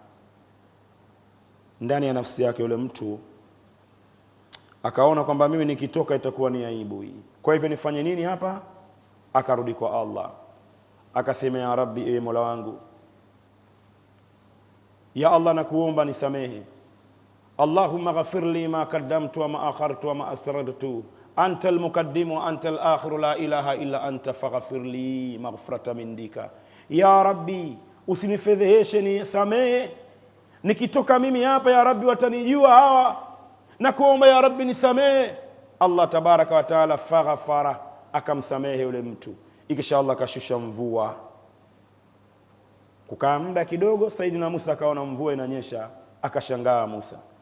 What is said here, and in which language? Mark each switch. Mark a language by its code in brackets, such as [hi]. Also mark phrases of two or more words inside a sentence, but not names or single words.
[sw] Ndani ya nafsi yake yule mtu akaona kwamba mimi nikitoka itakuwa ni aibu hii, kwa hivyo nifanye nini hapa? Akarudi kwa Allah akasema [ar] يا ربي, [sw] ewe Mola wangu, [ar] يا الله, [sw] nakuomba nisamehe. [ar] اللهم اغفر لي ما قدمت وما أخرت وما أسررت أنت المقدم وأنت الآخر لا إله إلا أنت فاغفر لي مغفرة من عندك. يا ربي, [sw] usinifedheheshe, nisamehe. Nikitoka mimi hapa [ar] يا ربي [sw] watanijua hawa, na kuomba [ar] يا ربي [sw] nisamehe. [ar] الله تبارك وتعالى فغفر, [sw] akamsamehe yule mtu. Ikisha Allah kashusha mvua. Kukaa muda kidogo, Saidina Musa akaona mvua inanyesha, akashangaa Musa.